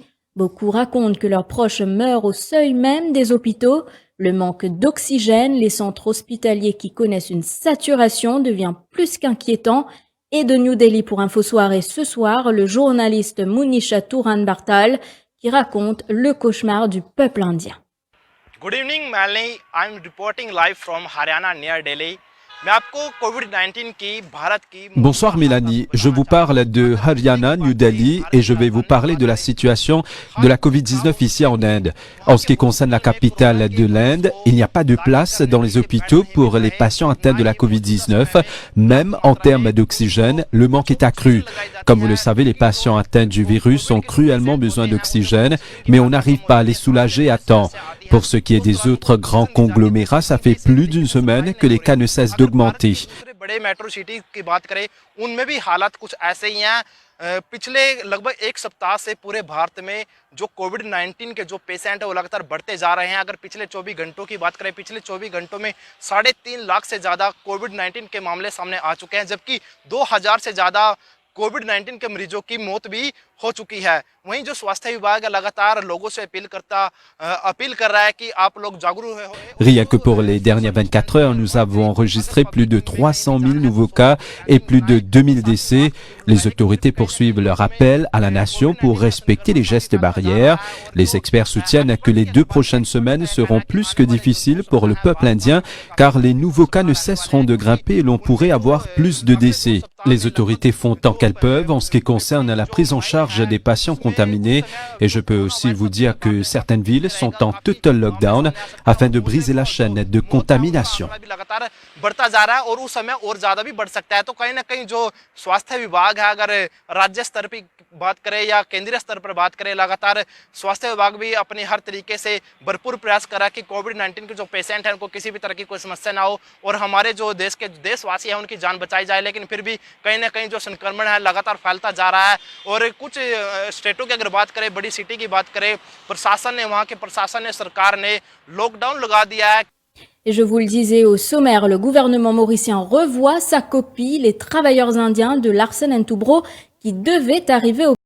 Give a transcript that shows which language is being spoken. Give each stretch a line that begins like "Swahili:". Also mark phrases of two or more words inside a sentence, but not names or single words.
French: Beaucoup racontent que leurs proches meurent au seuil même des hôpitaux. Le manque d'oxygène, les centres hospitaliers qui connaissent une saturation devient plus qu'inquiétant. Et de New Delhi pour Info Soirée ce soir, le journaliste Munisha Turan Bartal qui raconte le cauchemar du peuple indien.
English: Good evening, Malini. I'm reporting live from Haryana near Delhi.
French: Bonsoir Mélanie, je vous parle de Haryana, New Delhi et je vais vous parler de la situation de la Covid-19 ici en Inde. En ce qui concerne la capitale de l'Inde, il n'y a pas de place dans les hôpitaux pour les patients atteints de la Covid-19. Même en termes d'oxygène, le manque est accru. Comme vous le savez, les patients atteints du virus ont cruellement besoin d'oxygène, mais on n'arrive pas à les soulager à temps. Pour ce qui est des autres grands conglomérats, ça fait plus d'une semaine que les cas ne cessent d'augmenter.
Hindi: बड़े
English: metro city
Hindi: की बात करें उनमें भी हालात कुछ ऐसे ही हैं। पिछले लगभग एक सप्ताह से पूरे भारत में जो कोविड-19 के जो पेशेंट है वो लगातार बढ़ते जा रहे हैं। अगर पिछले 24 घंटों की बात करें, पिछले 24 घंटों में 3.5 लाख से ज़्यादा कोविड-19 के मामले सामने आ चुके हैं, जबकि 2000 से ज़्यादा कोविड-19 के मरीजों की मौत भी हो चुकी है। वहीं जो स्वास्थ्य विभाग लगातार लोगों से अपील कर रहा है कि आप लोग जागरूक हो।
French: Rien que pour les dernières 24 heures, nous avons enregistré plus de 300 000 nouveaux cas et plus de 2000 décès. Les autorités poursuivent leur appel à la nation pour respecter les gestes barrières. Les experts soutiennent que les 2 prochaines semaines seront plus que difficiles pour le peuple indien car les nouveaux cas ne cesseront de grimper et l'on pourrait avoir plus de décès. Les autorités font tant qu'elles peuvent en ce qui concerne la prise en charge des patients contaminés et je peux aussi vous dire que certaines villes sont en total lockdown afin de briser la chaîne de contamination.
Hindi: बढ़ता जा रहा है और उस समय और ज्यादा भी बढ़ सकता है। तो कहीं ना कहीं जो स्वास्थ्य विभाग है, अगर राज्य स्तर पर बात करें या केंद्रीय स्तर पर बात करें, लगातार स्वास्थ्य विभाग भी अपने हर तरीके से भरपूर प्रयास कर रहा है कि कोविड-19 के जो पेशेंट हैं उनको किसी भी तरह की कोई समस्या ना हो और हमारे जो देश के देशवासी हैं उनकी जान बचाई जाए। लेकिन फिर भी कहीं ना कहीं जो संक्रमण है लगातार फैलता जा रहा है और कुछ स्टेटों की अगर बात करें, बड़ी सिटी की बात करें, प्रशासन ने, वहाँ के प्रशासन ने, सरकार ने लॉकडाउन लगा दिया है।
French: Et je vous le disais au sommaire, le gouvernement mauricien revoit sa copie, les travailleurs indiens de Larsen & Toubro qui devaient arriver au